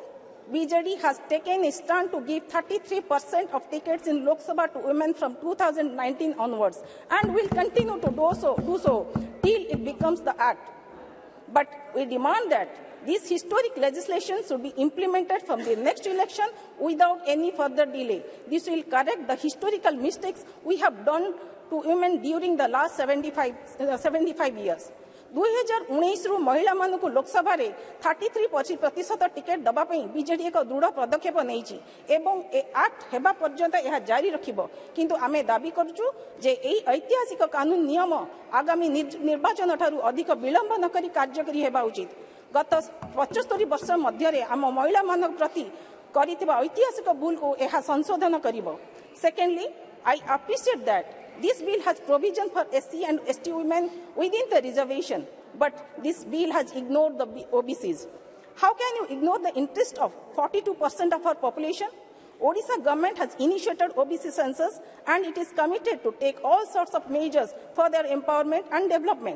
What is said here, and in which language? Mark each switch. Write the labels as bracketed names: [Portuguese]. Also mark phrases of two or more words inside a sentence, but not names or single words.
[English] BJD has taken a stand to give 33% of tickets in Lok Sabha to women from 2019 onwards and will continue to do so till it becomes the act. But we demand that this historic legislation should be implemented from the next election without any further delay. This will correct the historical mistakes we have done to women during the last 75 years. [Odia] 2019 ରୁ ମହିଳା ମାନଙ୍କୁ ଲୋକସଭା ରେ 33% ଟିକେଟ ଦେବା ପାଇଁ ବିଜେଡି ଏକ ଦୃଢ଼ ପଦକ୍ଷେପ ନେଇଛି ଏବଂ ଏ ଏକ୍ଟ ହେବା ପର୍ଯ୍ୟନ୍ତ ଏହା ଜାରି ରଖିବ, କିନ୍ତୁ ଆମେ ଦାବି କରୁଛୁ ଯେ ଏହି ଐତିହାସିକ କାନୁନ ନିୟମ ଆଗାମୀ ନିର୍ବାଚନ ଠାରୁ ଅଧିକ ବିଳମ୍ବ ନ କରି କାର୍ଯ୍ୟକାରୀ ହେବା ଉଚିତ. ଗତ 75 ବର୍ଷ ମଧ୍ୟ ରେ ଆମ ମହିଳା ମାନଙ୍କ ପ୍ରତି କରିଥିବା ଐତିହାସିକ ଭୁଲ କୁ ଏହା ସଂଶୋଧନ କରିବ. [English] Secondly, I appreciate that this bill has provision for SC and ST women within the reservation, but this bill has ignored the OBCs. How can you ignore the interest of 42% of our population? Odisha government has initiated OBC census and it is committed to take all sorts of measures for their empowerment and development.